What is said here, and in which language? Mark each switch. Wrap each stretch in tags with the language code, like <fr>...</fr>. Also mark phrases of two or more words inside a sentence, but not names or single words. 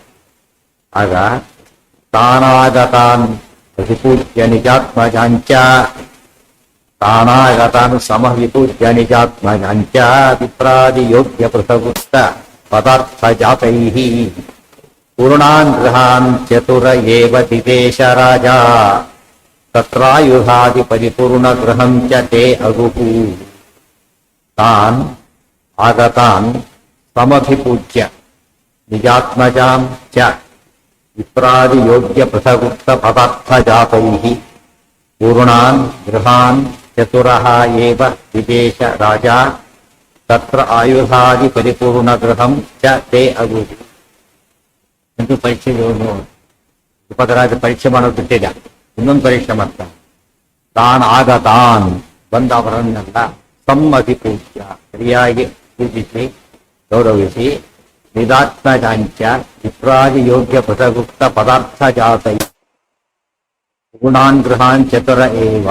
<sa>ಆಗ ತಾನಾಗತಾನ್ ವಿಪೂಜ್ಯ ನಿಜಾತ್ಮಜಾಂಚ, ತಾನಾಗತಾನ್ ಸಮವಿಪೂಜ್ಯ ನಿಜಾತ್ಮಜಾಂಚ ವಿಪ್ರಾದಿ ಯೋಗ್ಯ ಪೃಥಗುಪ್ತ ಪದಾರ್ಥ ಜಾತೈಃ ಪೂರ್ಣಾನ್ ಗೃಹಾನ್ ಚತುರ ಏವ ದಿದೇಶ ರಾಜ ತತ್ರಾಯುಧಾದಿ ಪರಿಪೂರ್ಣ ಗೃಹಂ ಚ ತೇ ಅಗುಹು. ತಾನ್ ಆಗತಾನ್ ಸಮಭಿಪೂಜ್ಯ ನಿಜಾತ್ಮಜಾಂ ಚ ವಿಪ್ರಾದಿ ಯೋಗ್ಯ ಪೃಥಗುಪ್ತ ಪದಾರ್ಥ ಜಾತೈಃ ಪೂರ್ಣಾನ್ ಗೃಹಾನ್ ಚತುರಃ ಏವ ದಿದೇಶ ರಾಜ ತತ್ರ ಆಯುಧಾದಿ ಪರಿಪೂರ್ಣ ಗೃಹಂ ಚ ತೇ ಅಗುಹು.</sa> <kn>ಎಂದು ಪರೀಕ್ಷೆಗೆ ದ್ರುಪದರಾಜ ಪರೀಕ್ಷೆ ಮಾಡೋದು ಬಿಟ್ಟಿದ್ದ, ಇನ್ನೊಂದು ಪರೀಕ್ಷೆ ಮಾಡ್ತಾನೆ.</kn> <sa>ತಾನ್ ಆಗತಾನ್ ಬಂದವರನ್ನೆಲ್ಲ ಸಮ್ಮತಿ ಪೂಜ್ಯ</sa> <kn>ಸರಿಯಾಗಿ ಪೂಜಿಸಿ ಗೌರವಿಸಿ</kn> <sa>ನಿದಾತ್ಮಜಾಂಚ ವಿಪ್ರಾದಿ ಯೋಗ್ಯ ಪೃಥಗುಪ್ತ ಪದಾರ್ಥ ಜಾತೈ ಗುಣಾನ್ ಗೃಹಾನ್ ಚತುರ ಏವ.</sa>